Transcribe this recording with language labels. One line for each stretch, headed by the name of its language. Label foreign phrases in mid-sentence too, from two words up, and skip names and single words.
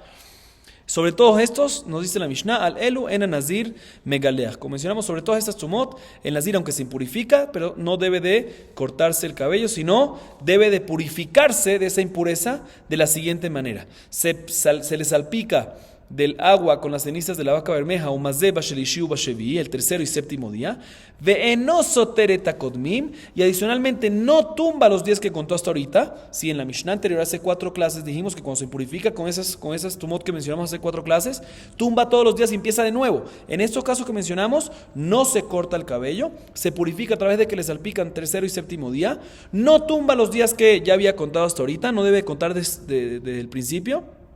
Spanish: Sobre todos estos, nos dice la Mishnah,
Hebrew: על אלו אין נזיר מגלח.
Spanish: Como mencionamos, sobre todas estas tumot, el nazir, aunque se impurifica, pero no debe de cortarse el cabello, sino debe de purificarse de esa impureza de la siguiente manera. Se le salpica del agua con las cenizas de la vaca bermeja, o
Hebrew: מזה בשלישי ובשביעי,
Spanish: el tercero y séptimo día,
Hebrew: ואינו סותר את הקודמין,
Spanish: y adicionalmente no tumba los días que contó hasta ahorita. Sí, en la Mishnah anterior, hace 4 clases, dijimos que cuando se purifica con esas tumot que mencionamos hace 4 clases, tumba todos los días y empieza de nuevo. En estos casos que mencionamos, no se corta el cabello, se purifica a través de que le salpican tercero y séptimo día, no tumba los días que ya había contado hasta ahorita, no debe contar desde el principio.